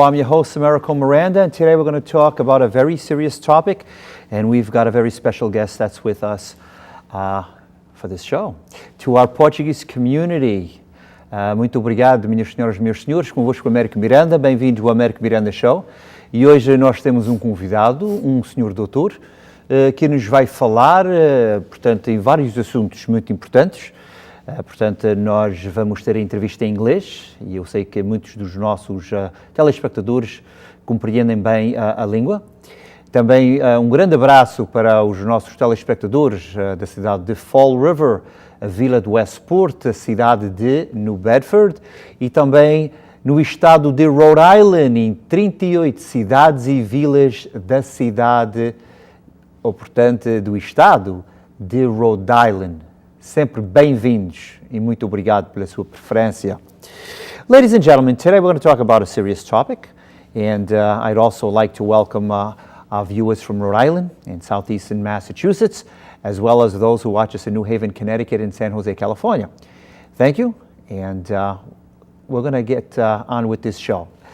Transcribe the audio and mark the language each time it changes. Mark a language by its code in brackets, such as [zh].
[en] I'm your host, Americo Miranda, and today we're going to talk about a very serious topic, and we've got a very special guest that's with us for this show. To our Portuguese community, [pt] muito obrigado, minhas senhoras e meus senhores, convosco Americo Miranda, bem-vindos ao Americo Miranda Show. E hoje nós temos um convidado, um senhor doutor, que nos vai falar, portanto, em vários assuntos muito importantes. Portanto, nós vamos ter a entrevista em inglês e eu sei que muitos dos nossos telespectadores compreendem bem a língua. Também um grande abraço para os nossos telespectadores da cidade de Fall River, a vila do Westport, a cidade de New Bedford e também no estado de Rhode Island, em 38 cidades e vilas da cidade, ou portanto do estado de Rhode Island. Sempre bem-vindos e muito obrigado pela sua preferência. [en] Ladies and gentlemen, today we're going to talk about a serious topic, and I'd also like to welcome our viewers from Rhode Island and southeastern Massachusetts, as well as those who watch us in New Haven, Connecticut and San Jose, California. Thank you, and we're going to get on with this show.